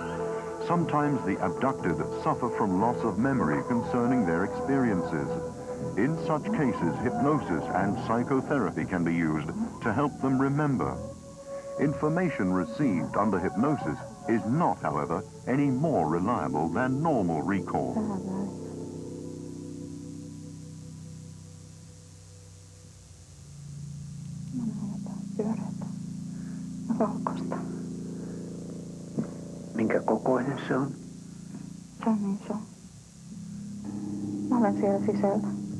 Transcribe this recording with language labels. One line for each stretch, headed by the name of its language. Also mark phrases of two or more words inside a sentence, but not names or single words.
English: Sometimes the abducted suffer from loss of memory concerning their experiences. In such cases, hypnosis and psychotherapy can be used to help them remember. Information received under hypnosis is not, however, any more reliable than normal recall.
Finnish: Minkä kokoinen se on? Se on niin iso. Mä olen siellä sisällä.